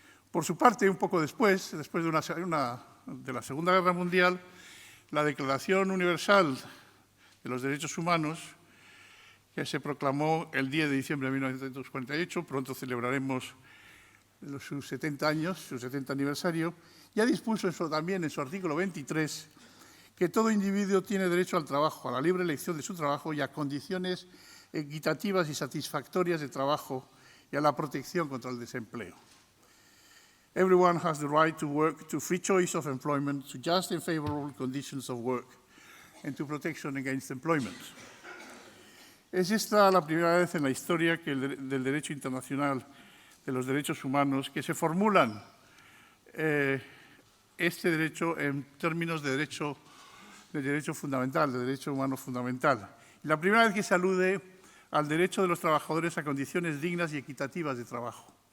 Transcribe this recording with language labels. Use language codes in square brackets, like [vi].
[es] Por su parte, un poco después de la Segunda Guerra Mundial, la Declaración Universal de los Derechos Humanos, que se proclamó el 10 de diciembre de 1948, pronto celebraremos sus 70 años, su 70 aniversario, ya dispuso eso también en su artículo 23, que todo individuo tiene derecho al trabajo, a la libre elección de su trabajo y a condiciones equitativas y satisfactorias de trabajo y a la protección contra el desempleo. [en] Everyone has the right to work, to free choice of employment, to just and favorable conditions of work, and to protection against employment. [es] Es esta la primera vez en la historia del derecho internacional de los derechos humanos que se formulan este derecho en términos de derecho fundamental, de derecho humano fundamental. Y la primera vez que se alude al derecho de los trabajadores a condiciones dignas y equitativas de trabajo.